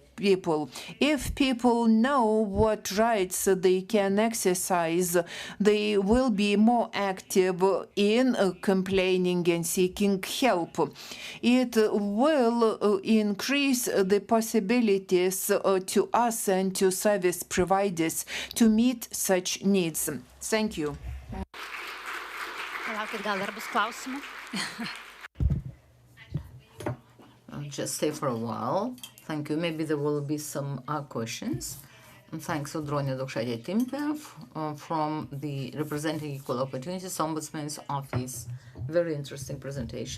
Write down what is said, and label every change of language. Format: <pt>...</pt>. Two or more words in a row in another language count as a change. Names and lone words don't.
<en>If people know what rights they can exercise, they will be more active in complaining and seeking help. It will increase the possibilities to us and to service providers to meet such needs. Thank you.</en> <lt>Palaukit, gal dar bus klausimų?</lt> <en>Just stay for a while. Thank you. Maybe there will be some questions. And thanks to Audronė Daukšaitė-Timpė from the Representing Equal Opportunities Ombudsman's Office. Very interesting presentation.</en>